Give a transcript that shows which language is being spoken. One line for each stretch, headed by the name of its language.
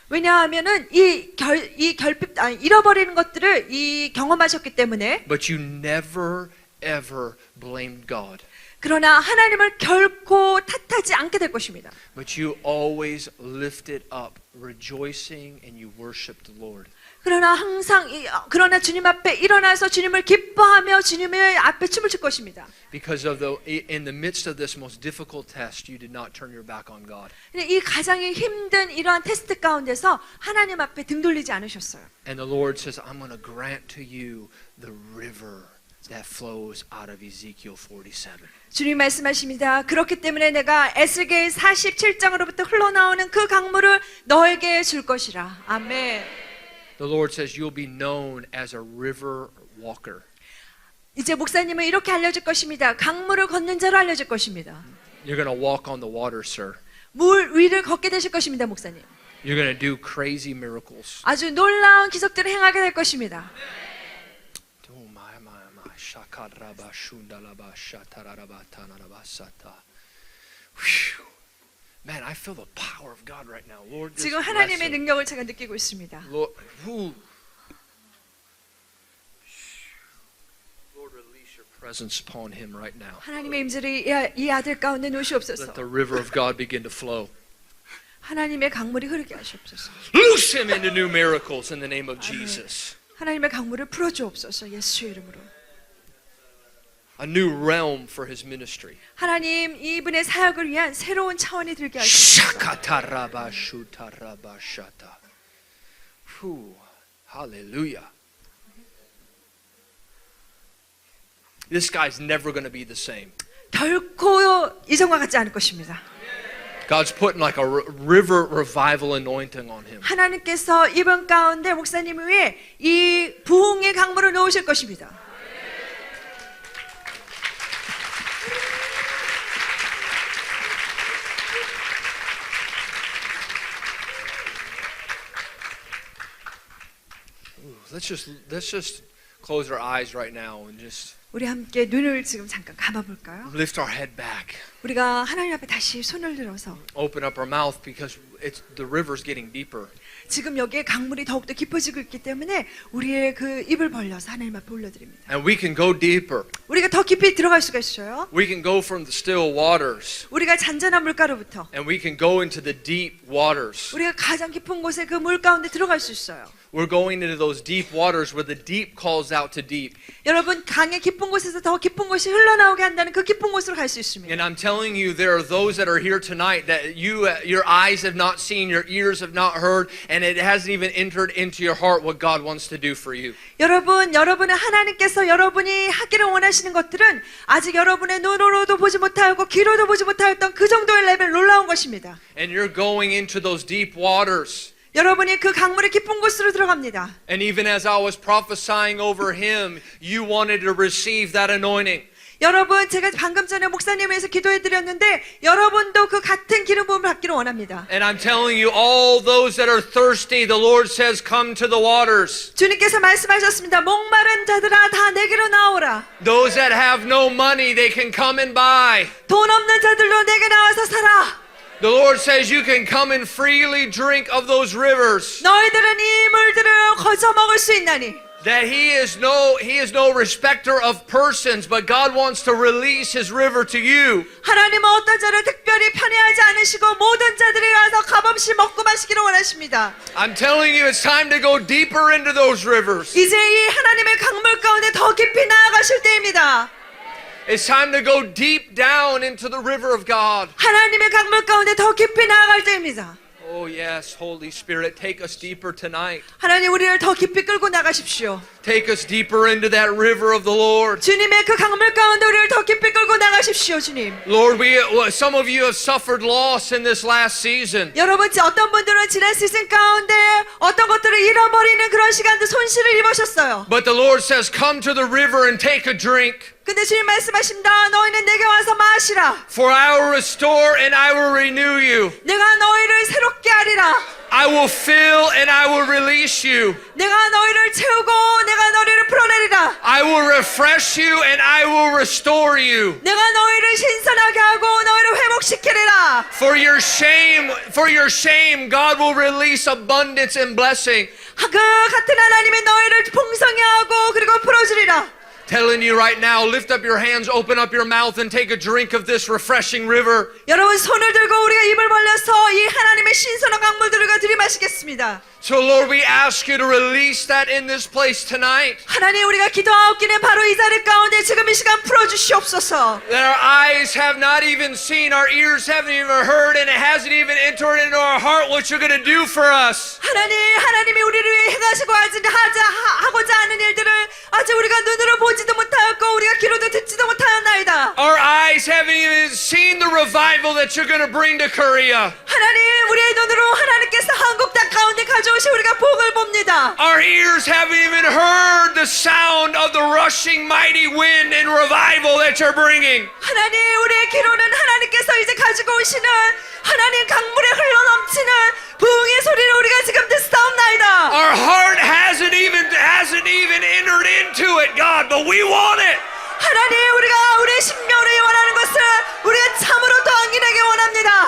Korean: 왜냐하면은 이 결핍, 잃어버리는 것들을 경험하셨기 때문에.
English: But you never ever blamed God.
Korean: 그러나 하나님을 결코 탓하지 않게 될 것입니다.
English: But you always lifted up, rejoicing, and you worshiped the Lord.
Korean: 그러나 항상 그러나 주님 앞에 일어나서 주님을 기뻐하며 주님의 앞에 춤을 출 것입니다.
English: Because of in the midst of this most difficult test, you did not turn your back on God.
Korean: 이 가장 힘든 이러한 테스트 가운데서 하나님 앞에 등 돌리지 않으셨어요.
English: And the Lord says, I'm going to grant to you the river that flows out of Ezekiel 47.
Korean: 주님 말씀하십니다. 그렇기 때문에 내가 에스겔 47장으로부터 흘러나오는 그 강물을 너에게 줄 것이라. 아멘.
English: The Lord says you'll be known as a river walker.
Korean: 이제 목사님은 이렇게 알려질 것입니다. 강물을 걷는 자로 알려질 것입니다.
English: You're going to walk on the water, sir.
Korean: 물 위를 걷게 되실 것입니다, 목사님.
English: You're going to do crazy miracles.
Korean: 아주 놀라운 기적들을 행하게 될 것입니다.
English: Oh my. Shakaraba shundalaba shataraba tanarabasata. Whew. Man, I feel the power of God right now. Lord, just
Korean: 지금
English: bless
Korean: 하나님의
English: him.
Korean: 능력을 제가 느끼고 있습니다.
English: Lord, Lord, release your presence upon him right now.
Korean: 하나님의 임재를 이 아들 가운데 놓으시옵소서.
English: Let the river of God begin to flow.
Korean: 하나님의 강물이 흐르게 하시옵소서.
English: Loose him into new miracles in the name of Jesus.
Korean: 하나님의 강물을 풀어주옵소서. 예수의 이름으로.
English: A new realm for his ministry.
Korean: 하나님 이분의 사역을 위한 새로운 차원이 들게 하시옵소서. Shakataraba shutaraba shata. Whew. Hallelujah.
English: This guy's never going to be the same.
Korean: 결코 이전과 같지 않을 것입니다.
English: God's putting like a river revival anointing on him.
Korean: 하나님께서 이번 가운데 목사님 위에 이 부흥의 강물을 놓으실 것입니다.
English: Let's just close our eyes right now and just
Korean: 우리 함께 눈을 지금 잠깐 감아볼까요?
English: lift our head back.
Korean: 우리가 하나님 앞에 다시 손을 들어서
English: Open up our mouth because the river's getting deeper.
Korean: 지금 여기에 강물이 더욱더 깊어지고 있기 때문에 우리의 그 입을 벌려서 하나님 앞에 올려드립니다.
English: And we can go deeper.
Korean: 우리가 더 깊이 들어갈 수가 있어요.
English: We can go from the still waters
Korean: 우리가 잔잔한 물가로부터
English: and we can go into the deep waters.
Korean: 우리가 가장 깊은 곳에 그 물 가운데 들어갈 수 있어요.
English: We're going into those deep waters where the deep calls out to deep.
Korean: 여러분 강의 깊은 곳에서 더 깊은 곳이 흘러나오게 한다는 그 깊은 곳으로 갈 수 있습니다.
English: And I'm telling you, there are those that are here tonight that your eyes have not seen, your ears have not heard, and it hasn't even entered into your heart what God wants to do for you.
Korean: 여러분은 하나님께서 여러분이 하기를 원하시는 것들은 아직 여러분의 눈으로도 보지 못하고 귀로도 보지 못하였던 그 정도의 레벨 놀라운 것입니다.
English: And you're going into those deep waters.
Korean: 여러분이 그 강물의 깊은 곳으로 들어갑니다.
English: And even as I was prophesying over him, you wanted to receive that anointing.
Korean: 여러분 제가 방금 전에 목사님에 의해서 기도해 드렸는데 여러분도 그 같은 기름 부음을 받기를 원합니다.
English: And I'm telling you, all those that are thirsty, the Lord says, come to the waters.
Korean: 주님께서 말씀하셨습니다. 목마른 자들아 다 내게로 나오라.
English: Those that have no money, they can come and buy.
Korean: 돈 없는 자들로 내게 나와서 살아.
English: The Lord says you can come and freely drink of those rivers.
Korean: 너희들은 이 물들을 거저 먹을 수 있나니.
English: That he is no respecter of persons, but God wants to release his river to you.
Korean: 하나님은 어떤 자를 특별히 편애하지 않으시고 모든 자들이 와서 값없이 먹고 마시기를 원하십니다.
English: I'm telling you, it's time to go deeper into those rivers.
Korean: 이제 이 하나님의 강물 가운데 더 깊이 나아가실 때입니다.
English: It's time to go deep down into the river of God.
Korean: 하나님의 강물 가운데 더 깊이 나아갈 때입니다.
English: Oh yes, Holy Spirit, take us deeper tonight.
Korean: 하나님 우리를 더 깊이 끌고 나가십시오.
English: Take us deeper into that river of the Lord.
Korean: 주님의 그 강물 가운데 우리를 더 깊이 끌고 나가십시오, 주님.
English: Lord, some of you have suffered loss in this last season.
Korean: 여러분, 어떤 분들은 지난 시즌 가운데 어떤 것들을 잃어버리는 그런 시간도 손실을 입으셨어요.
English: But the Lord says, come to the river and take a drink.
Korean: 근데 주님 말씀하십니다. 너희는 내게 와서 마시라.
English: For I will restore and I will renew you.
Korean: 내가 너희를 새롭게 하리라.
English: I will fill and I will release you.
Korean: 내가 너희를 채우고 내가 너희를 풀어내리라.
English: I will refresh you and I will restore you.
Korean: 내가 너희를 신선하게 하고 너희를 회복시키리라.
English: For your shame, God will release abundance and blessing.
Korean: 그 같은 하나님이 너희를 풍성히 하고 그리고 풀어주리라.
English: Telling you right now, lift up your hands, open up your mouth, and take a drink of this refreshing river.
Korean: 여러분 손을 들고 우리가 입을 벌려서 이 하나님의 신선한 강물들을 들이마시겠습니다.
English: So Lord, we ask you to release that in this place tonight.
Korean: 하나님 우리가 기도하옵기는 바로 이 자리 가운데 지금 이 시간 풀어주시옵소서.
English: That our eyes have not even seen, our ears haven't even heard, and it hasn't even entered into our heart what you're going to do for us.
Korean: 하나님이 우리를 위해 행하시고 하고자 하는 일들을 아직 우리가 눈으로 보지도 못하였고 우리가 귀로도 듣지도 못하였나이다.
English: Our eyes haven't even seen the revival that you're going to bring to Korea.
Korean: 하나님 우리의 눈으로 하나님께서 한국 땅 가운데 가져오신 우리가 복을 봅니다.
English: Our ears haven't even heard the sound of the rushing mighty wind and revival that you're bringing.
Korean: 하나님 우리의 귀로는 하나님께서 이제 가지고 오시는 하나님 강물에 흘러넘치는 부흥의 소리를 우리가 지금 듣사옵나이다.
English: Our heart hasn't even entered into it, God, but we want it.
Korean: 하나님 우리가 우리의 심령으로 원하는 것을 우리가 참으로 당신에게 원합니다.